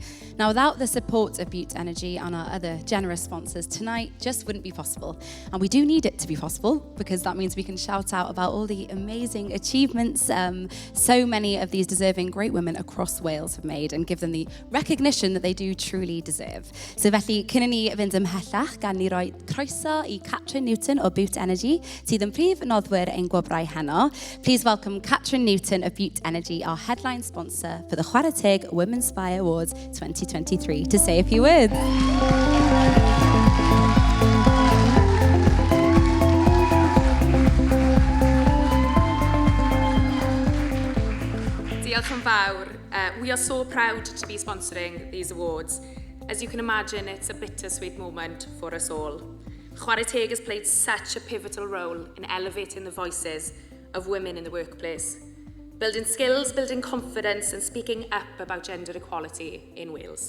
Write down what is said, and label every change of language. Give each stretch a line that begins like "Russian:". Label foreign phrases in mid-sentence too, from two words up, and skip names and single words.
English: Now, without the support of Butte Energy and our other generous sponsors, tonight just wouldn't be possible. And we do need it to be possible, because that means we can shout out about all the amazing achievements so many of these deserving great women across Wales have made, and give them the recognition that they do truly deserve.
Welsh: So felly, cyn i ni fynd ymhellach, gan ni roi croeso I Catrin Newton o Butte Energy, sydd yn prif noddwyr ein gwobrau heno.
English: Please welcome Catrin Newton of Butte Energy, our headline sponsor for the Chwarae Teg Womenspire Awards 2023, to say a few words.
Welsh: Diolch yn fawr.
English: We are so proud to be sponsoring these awards. As you can imagine, it's a bittersweet moment for us all. Chwarae Teg has played such a pivotal role in elevating the voices of women in the workplace, building skills, building confidence, and speaking up about gender equality in Wales.